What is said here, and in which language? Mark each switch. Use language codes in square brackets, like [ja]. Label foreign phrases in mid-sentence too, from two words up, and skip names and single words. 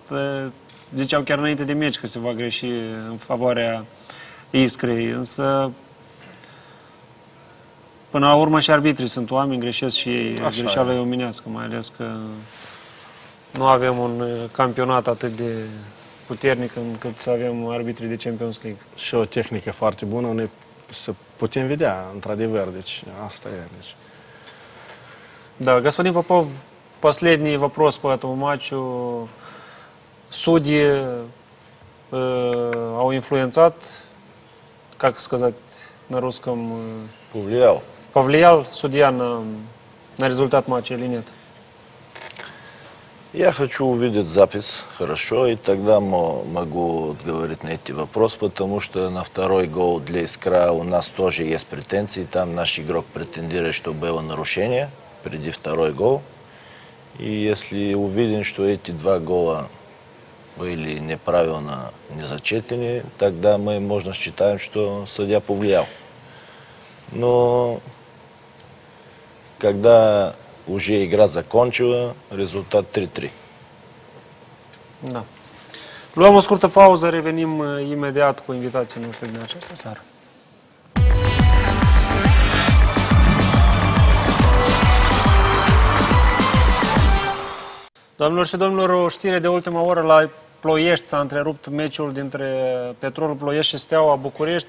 [ro] Ziceau chiar înainte de meci că se va greși în favoarea Iskrei, însă până la urmă și arbitrii sunt oameni, greșesc și ei. Greșeala e omenească, mai ales că nu avem un campionat atât de puternic încât să avem arbitrii de Champions League. Și o tehnică foarte bună, să putem vedea, într-adevăr, deci asta e. Deci. [ru] Да, господин Попов, последний вопрос по этому матчу. [ro] Судьи au influențat, [ru] как сказать на русском? Повлиял судья на результат матча или нет? Я хочу увидеть запись хорошо, и тогда могу отговорить на эти вопросы, потому что на второй гол для Искра у нас тоже есть претензии. Там наш игрок претендирует, что было нарушение преди второй гол. И если увидим, что эти два гола были неправильно не зачетены, тогда мы, можно считать, что судья повлиял. Но когда уже игра закончила, результат 3-3. [ro] Da. Luăm o scurtă pauză, revenim imediat cu invitații noștri din această seară. Doamnelor și domnilor, o știre de ultima oră: la Ploiești s-a întrerupt meciul dintre Petrolul Ploiești și Steaua București.